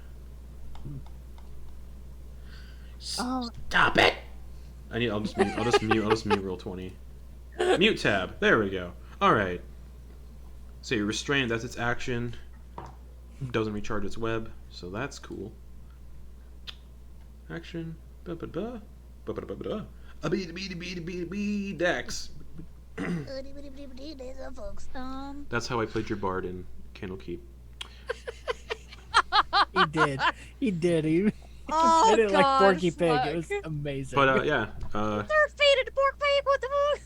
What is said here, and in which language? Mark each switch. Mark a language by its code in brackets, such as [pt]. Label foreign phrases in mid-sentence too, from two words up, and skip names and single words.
[en] Oh. Stop it! I'll just mute Roll20. Mute tab. There we go. All right. So you're restrained. That's its action. Doesn't recharge its web, so that's cool. Action. Ba-ba-ba. Ba-ba-ba-ba-ba. A-bee-da-bee-da-bee-da-bee-da-bee. Dex. That's how I played your bard in Candlekeep. He did. He did. He Oh, did it like God, Porky Pig. fuck. It was amazing. But yeah. They're faded pork pig. What the fuck?